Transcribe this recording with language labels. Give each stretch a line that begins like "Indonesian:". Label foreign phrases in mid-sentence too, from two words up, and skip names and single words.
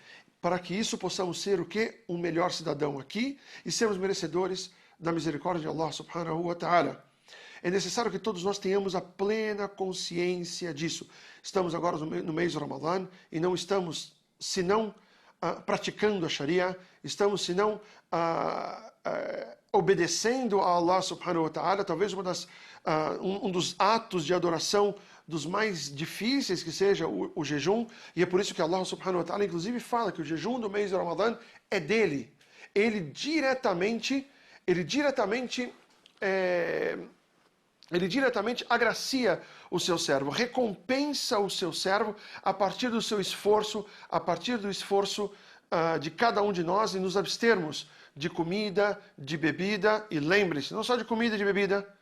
Portuguese: Para que isso possamos ser o quê? Um melhor cidadão aqui e sermos merecedores da misericórdia de Allah
Arabic: سبحانه وتعالى.
Portuguese: É necessário que todos nós tenhamos a plena consciência disso. Estamos agora no mês do Ramadã e não estamos, senão, praticando a Sharia, estamos, senão, obedecendo a Allah
Arabic: سبحانه وتعالى,
Portuguese: talvez um dos atos de adoração dos mais difíceis que seja o jejum, e é por isso que Allah
Arabic: سبحانه وتعالى
Portuguese: inclusive fala que o jejum do mês de Ramadã é dele. Ele diretamente agracia o seu servo, recompensa o seu servo a partir do seu esforço, a partir do esforço de cada um de nós em nos abstermos de comida, de bebida, e lembre-se, não só de comida e de bebida,